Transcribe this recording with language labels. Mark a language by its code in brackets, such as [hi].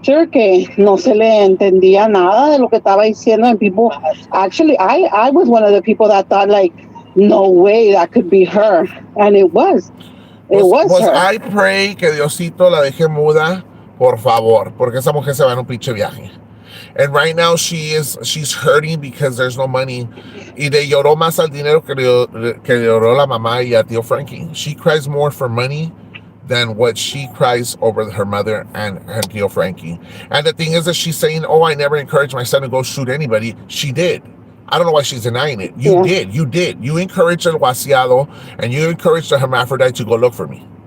[es] que no se le entendía nada de lo que estaba diciendo, [en] and people actually, I was one of the people that thought, like, no way that could be her, and it was [es] Pues [en] her. I pray [es] que Diosito la deje muda, por favor, porque esa mujer se va en un pinche viaje. [en] And right now she's hurting because there's no money. [es] Y le lloró más al dinero que le lloró la mamá y a tío Frankie. [en] She cries more for money than what she cries over her mother and tío Frankie. And the thing is that she's saying, "Oh, I never encouraged my son to go shoot anybody." She did. I don't know why she's denying it. You Yeah. did. You did. You encouraged el Wasiado and you encouraged the hermaphrodite to go look for me.